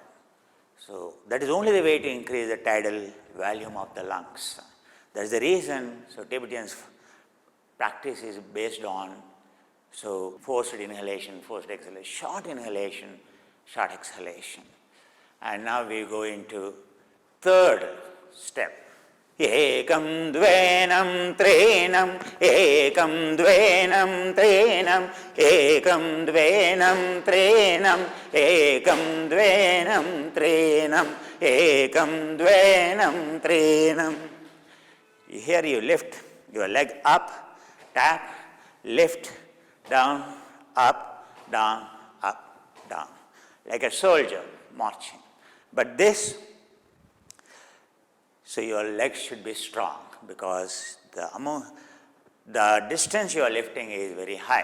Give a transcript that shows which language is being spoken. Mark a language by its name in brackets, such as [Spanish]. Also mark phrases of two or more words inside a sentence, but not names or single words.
[English] So that is only the way to increase the tidal volume of the lungs. That is the reason, so Tibetan's practice is based on forced inhalation, forced exhalation, short inhalation, short exhalation. And now we go into third step. [Sanskrit] Ekam dvenam trenam, ekam dvenam trenam, ekam dvenam trenam, ekam dvenam trenam, ekam dvenam trenam. [English] Here you lift your leg up, tap, lift, down, up, down, like a soldier marching. But this, so your legs should be strong because the distance you are lifting is very high.